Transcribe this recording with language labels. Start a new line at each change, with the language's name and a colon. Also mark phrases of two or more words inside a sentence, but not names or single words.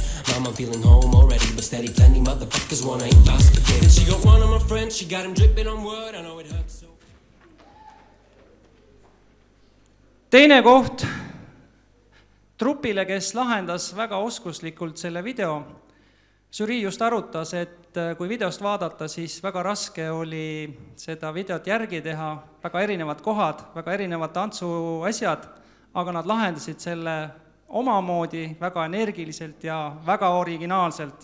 English: Mama feeling home already, but steady. Plenty motherfuckers wanna eat my spaghetti. She got one of my friends, she got him dripping on wood. I know it hurts so.
Estonian: Teine koht trupile, kes lahendas väga oskuslikult selle video. Žürii just arutas, et kui videost vaadata, siis väga raske oli seda videot järgi teha, väga erinevad kohad, väga erinevad tantsuasjad, aga nad lahendasid selle omamoodi väga energiliselt ja väga originaalselt.